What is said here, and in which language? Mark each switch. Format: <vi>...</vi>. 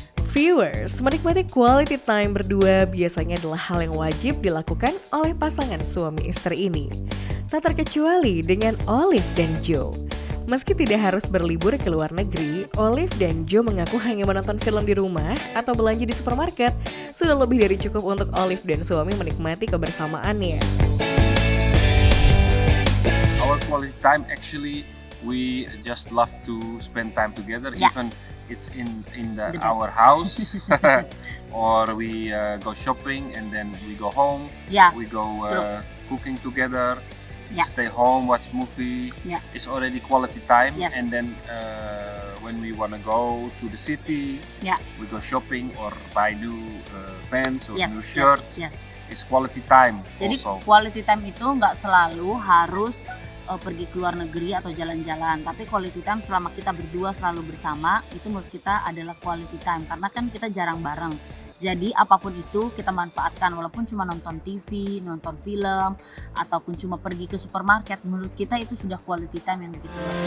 <id>Viewers, menikmati quality time berdua biasanya adalah hal yang wajib dilakukan oleh pasangan suami istri ini. Tak terkecuali dengan Olive dan Joe. Meski tidak harus berlibur ke luar negeri, Olive dan Joe mengaku hanya menonton film di rumah atau belanja di supermarket sudah lebih dari cukup untuk Olive dan suami menikmati kebersamaannya.</id> <en>Our quality time actually, we just love to spend time together, even it's in our house, or we go shopping and then we go home. We go cooking together, stay home, watch movie. It's already quality time. And then when we wanna go to the city, we go shopping or buy new pants or new shirt. It's quality time.</en> <id>Jadi</id> <en>also,</en> <id>quality time itu nggak selalu harus pergi ke luar negeri atau jalan-jalan, tapi quality time selama kita berdua selalu bersama itu menurut kita adalah quality time, karena kan kita jarang bareng. Jadi apapun itu kita manfaatkan, walaupun cuma nonton TV, nonton film, ataupun cuma pergi ke supermarket, menurut kita itu sudah quality time yang begitu.</id>